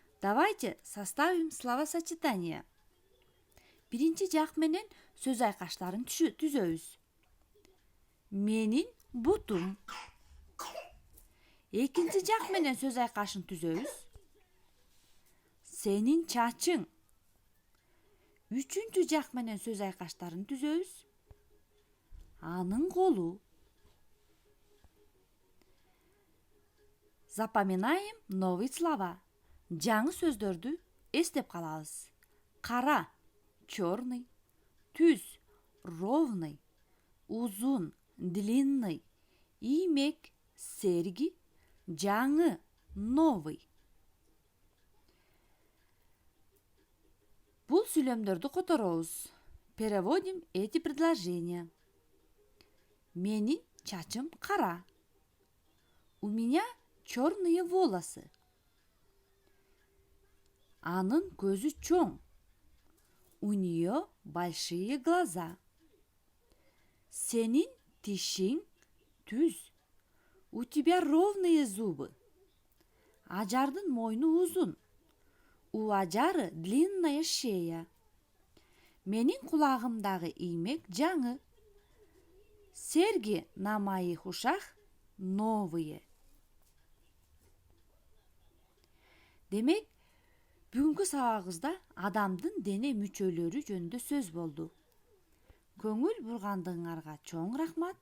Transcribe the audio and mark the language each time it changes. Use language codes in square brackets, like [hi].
[ru] Давайте составим словосочетание. [ky] Биринчи жак менен сөз айкаштарын түзөбүз. Менин бутум. Экинчи жак менен сөз айкашын түзөбүз. Сенин чачың. Үчүнчү жак менен сөз айкаштарын түзөбүз. Анын колу. [ru] Запоминаем новые слова. [ky] Жаңы сөздөрдү эстеп калабыз. Кара – черный, түз – ровный, узун – длинный, иймек – серги, жаңы – новый. Бул сүйлөмдөрдү которобуз. [ru] Переводим эти предложения. [ky] Менин чачым кара. [ru] У меня черные волосы. [ky] Анын көзү чоң. [ru] У нее большие глаза. [ky] Сенин тишиң түз. [ru] У тебя ровные зубы. [ky] Ажардын мойну узун. [ru] У ажары длинная шея. [ky] Менин кулагымдагы иймек жаңы. [ru] Серги на моих ушах новые. [ky] Демек, бүгүнкү сабагыбызда адамдын дене мүчөлөрү жөнүндө сөз болду. Көңүл бургандыгыңарга чоң рахмат.